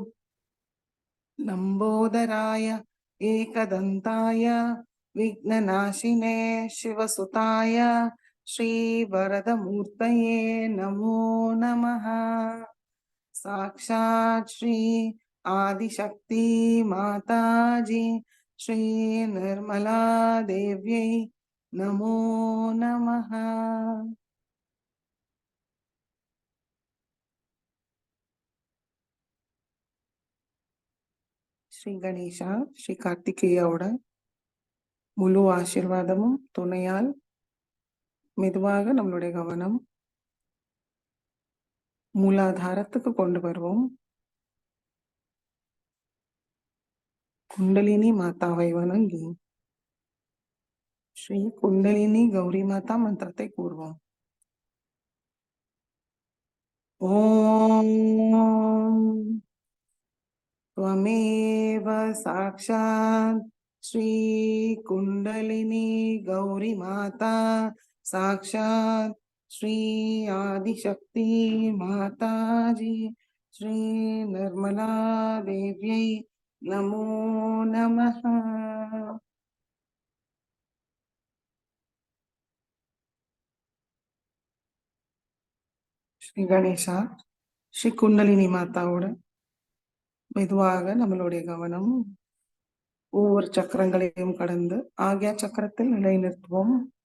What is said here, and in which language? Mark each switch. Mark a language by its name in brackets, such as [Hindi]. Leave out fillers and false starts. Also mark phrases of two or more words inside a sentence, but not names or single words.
[Sanskrit] लम्बोदराय एकदन्ताय विघ्ननाशिने शिवसुताय श्रीवरदमूर्तये नमो नमः साक्षात् श्री आदिशक्ति माताजी श्री निर्मला देव्यै नमो नमः [Tamil] ஸ்ரீ கணேசா ஸ்ரீ கார்த்திகேயாவோட முழு ஆசீர்வாதமும் துணையால் மெதுவாக நம்மளுடைய கவனம் மூலாதாரத்துக்கு கொண்டு வருவோம். குண்டலினி மாதாவை வணங்கி ஸ்ரீ குண்டலினி கௌரி மாதா மந்திரத்தை கூறுவோம். [Sanskrit] ஓம் त्वमेव साक्षात् श्री कुंडलिनी गौरी माता साक्षात् श्री आदिशक्ति माताजी श्री निर्मला देव्यै नमो नमः. [Tamil] ஸ்ரீ கணேசா ஸ்ரீ குண்டலினி மாதாவோட மெதுவாக நம்மளுடைய கவனம் ஒவ்வொரு சக்கரங்களையும் கடந்து ஆக்யா சக்கரத்தில் நிலைநிறுத்துவோம்.